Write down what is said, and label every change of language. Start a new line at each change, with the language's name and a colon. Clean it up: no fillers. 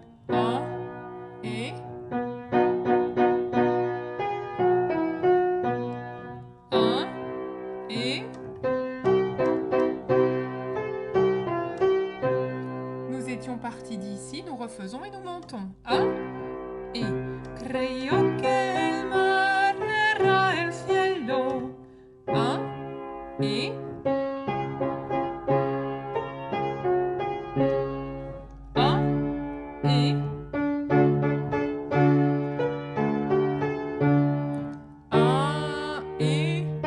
French: un et un et nous étions partis d'ici, nous refaisons et nous montons. Un et
Spanish: creo que el mar era el cielo.
French: Un et un et un et